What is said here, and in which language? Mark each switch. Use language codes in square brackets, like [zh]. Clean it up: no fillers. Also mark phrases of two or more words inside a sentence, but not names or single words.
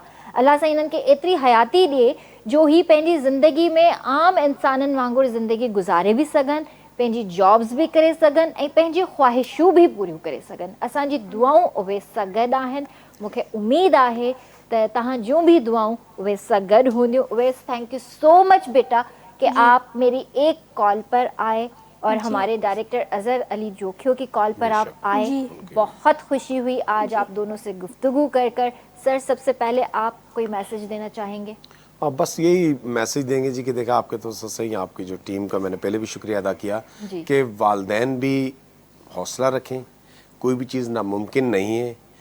[sd] अल्लाह साईं इन्हनि खे एतिरी हयाती ॾिए जो ही पंहिंजी ज़िंदगी में आम इंसाननि वांगुरु ज़िंदगी गुज़ारे बि सघनि, पंहिंजी जॉब्स बि करे सघनि ऐं पंहिंजी ख़्वाहिशूं बि पूरियूं करे सघनि। असांजी दुआऊं उवेस सां गॾु आहिनि। मूंखे उमेदु आहे त तव्हां जूं बि दुआऊं उवेस सां गॾु हूंदियूं। उवेस, [en] Thank you so much [ur] بیٹا کہ آپ میری ایک کال پر آئے اور ہمارے ڈائریکٹر اظہر علی جوکھیو کی کال پر آپ آئے. بہت خوشی ہوئی آج آپ دونوں سے گفتگو کر. سر، سب سے پہلے آپ کوئی میسج دینا چاہیں گے? بس یہی میسج دیں گے جی کہ دیکھا آپ کے تو صحیح، آپ کی جو ٹیم کا میں نے پہلے بھی شکریہ ادا کیا کہ والدین بھی حوصلہ رکھیں، کوئی بھی چیز ناممکن نہیں ہے.